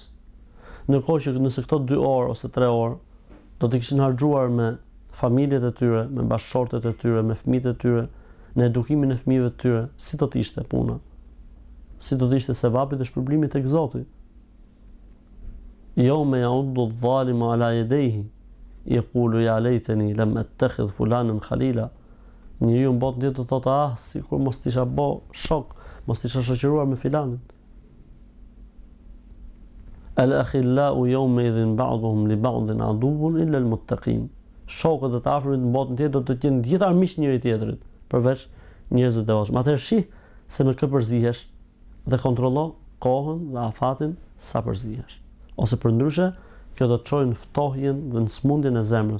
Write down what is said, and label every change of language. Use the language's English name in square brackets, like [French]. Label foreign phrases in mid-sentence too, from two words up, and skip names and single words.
[Albanian] Ndërkohë që nëse këto 2 orë ose 3 orë do të kishin harxhuar me familjet e tyre, me bashkëshortet e tyre, me fëmijët e tyre, në edukimin e fëmijëve të tyre, si do të ishte puna? Si do të ishte sevapi dhe shpërblimi tek Zoti? [Arabic] يوم يعض الظالم على يديه يقول يا ليتني لم أتخذ فلانا خليلا. [Albanian] Njeriu në botën tjetër do thotë, sikur mos t'isha bë shok, mos t'isha shoqëruar me filanin. [Arabic] الأخلاء يومئذ بعضهم لبعض عدو إلا المتقين. [Albanian] Shokët e të afërmit në botën tjetër do të jenë gjithë armiq njëri tjetrit, përveç njerëzve të devotshëm. Atëherë shih se me kë përzihesh dhe kontrollo kohën dhe afatin sa përzihesh. Ose përndryshe, kjo do të çojë në ftohjen dhe në smundjen e zemrës.